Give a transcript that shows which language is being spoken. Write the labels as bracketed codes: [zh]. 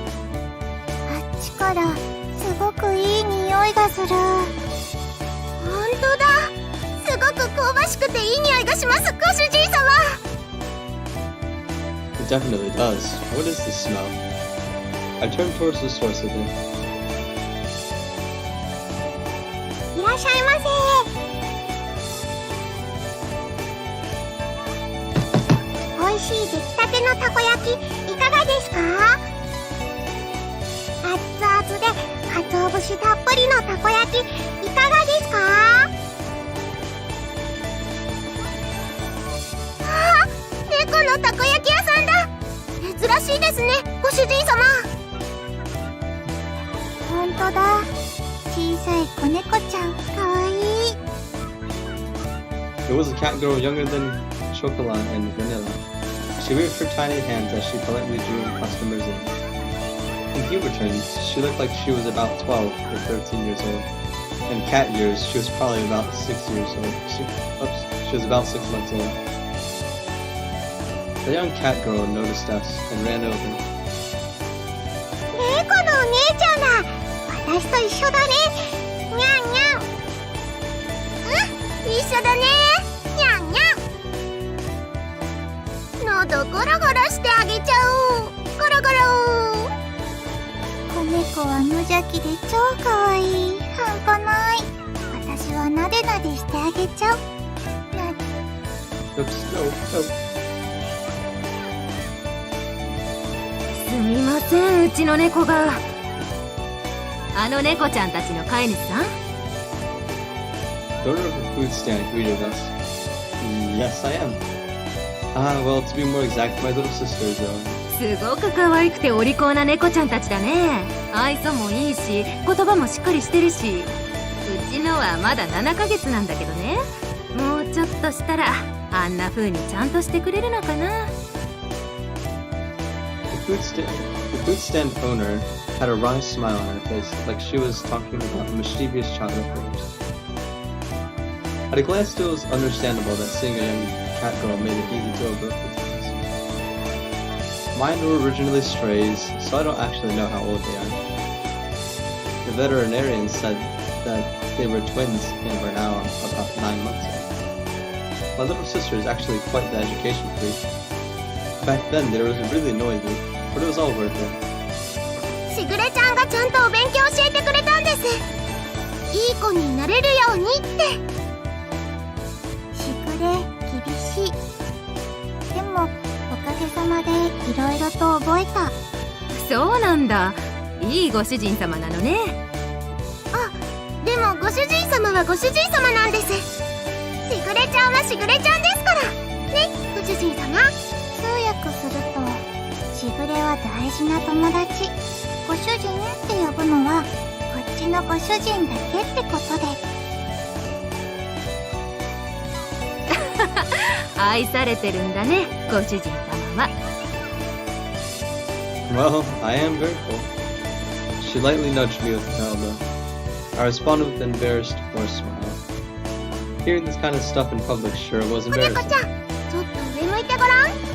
[ja] あっちからすごくいい匂いがする。本当だ。すごく香ばしくていい匂いがします、ご主人様。 [en] It definitely does. What is this smell? I turned towards the source of it. [ja] いらっしゃいませ。美味しい出来たてのたこ焼きいかがですか？熱々で鰹節たっぷりのたこ焼きいかがですか？あー、猫のたこ焼き屋さんだ。珍しいですね、ご主人様。ほんとだ。小さい子猫ちゃん、かわいい。 [en] It was a cat girl younger than Chocolat and Vanilla. She waved her tiny hands as she politely drew customers in. In human terms, she looked like she was about 12 or 13 years old. In cat years, she was probably about 6 years old. She was about 6 months old. The young cat girl noticed us and ran over. [ja] 猫のお姉ちゃんだ。私と一緒だね。にゃんにゃん。うん、一緒だね。にゃんにゃん。とゴロゴロしてあげちゃおう。ゴロゴロ。子猫は無邪気で超かわいい。半端ない。私はなでなでしてあげちゃう。 [en] Oops, no, no. [ja] すみません、うちの猫が。あの猫ちゃんたちの飼い主さん？ [en] The owner of a food stand greeted us. Yes, I am. Well, to be more exact, my little sister is, [ja] すごく可愛くてお利口な猫ちゃんたちだね。愛想もいいし、言葉もしっかりしてるし。うちのはまだ7ヶ月なんだけどね。もうちょっとしたらあんな風にちゃんとしてくれるのかな。 [en] The food stand owner had a wry smile on her face, like she was talking about a mischievous child of hers. At a glance, it was understandable that seeing a young cat girl made it easy to overlook the things. Mine were originally strays, so I don't actually know how old they are. The veterinarian said that they were twins and were now about 9 months old. My little sister is actually quite the education freak. Back then, there was really noisy, but it was all worth it. [ja] しぐれちゃんがちゃんとお勉強教えてくれたんです。いい子になれるようにって。しぐれ厳しい。でもおかげさまでいろいろと覚えた。そうなんだ。いいご主人様なのね。あ、でもご主人様はご主人様なんです。しぐれちゃんはしぐれちゃんですからね、ご主人様。通訳すると、しぐれは大事な友達、ご主人って呼ぶのはこっちのご主人だけってことで。愛されてるんだね、ご主人様は。 [en] Well, I am grateful. She lightly nudged me with an elbow. I responded with an embarrassed, forced smile. Hearing this kind of stuff in public sure was [ja] 子猫 [en] embarrassing. [ja] ちゃん、ちょっと上向いてごらん。